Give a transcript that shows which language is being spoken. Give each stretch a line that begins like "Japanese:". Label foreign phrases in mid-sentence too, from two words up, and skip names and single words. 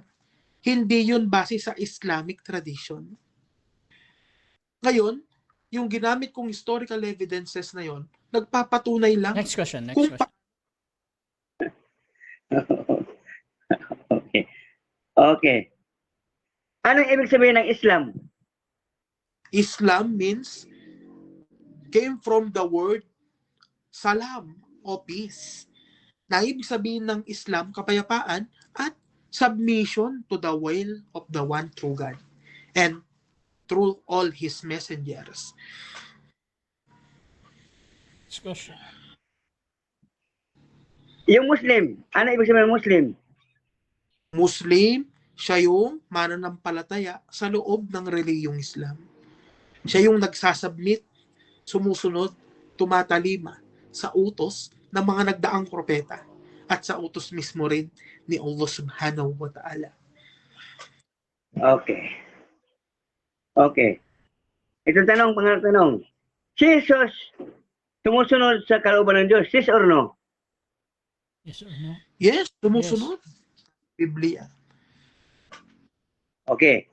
Filipino: Hindi yun base sa
English: Islamic tradition.
Filipino: Ngayon, yung ginamit kong
English: historical evidences
Filipino: na yon, nagpapatunay lang.
English: Next question.
Filipino: Okay. Anong ibig sabihin ng Islam?
English: Islam means came from the word salam o peace.
Filipino: Na ibig sabihin ng Islam, kapayapaan at
English: submission to the will of the one true God and through all His messengers.
Filipino: Discussion. Yung Muslim, ano ibig sabihin ng Muslim? Muslim, siya yung mananampalataya sa loob ng reliyong Islam. Siya yung nagsasubmit, sumusunod, tumatalima sa utos ng mga nagdaang propeta at sa utos mismo rin ni
Arabic: الله سبحانه وتعالى.
Filipino: Okay. Itong pangalang tanong. Jesus, sumusunod sa kalooban ng Diyos,
English: yes or no? Yes or no?
Filipino: Yes, sumusunod. Biblia. Okay.